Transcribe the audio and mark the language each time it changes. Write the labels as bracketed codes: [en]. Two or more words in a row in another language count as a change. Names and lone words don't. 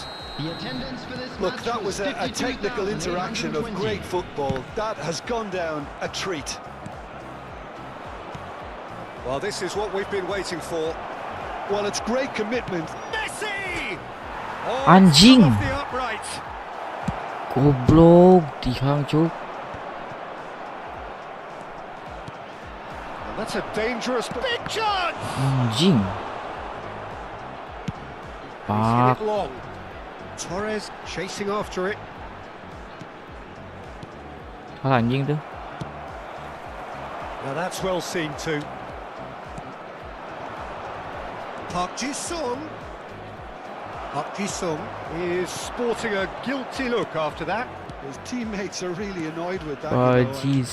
[en] The attendance for this Look, match that was a technical 52,820. interaction of great football. That has gone down a treat. Well, this is what we've been waiting for. Well, it's great commitment. Messi! Oh, [id] Anjing! [en] off the upright. [id] Goblok dihang cuk. [en] And that's a dangerous big chance. [id] Anjing. [en] He's hit [id] Pak. [en] it long. Torres chasing after it. [id] Salah anjing tuh. [en] Now that's well seen too. Park Ji-sung. Park Ji-sung is sporting a guilty look after that. His teammates are really annoyed with that. Oh, you know, and jeez.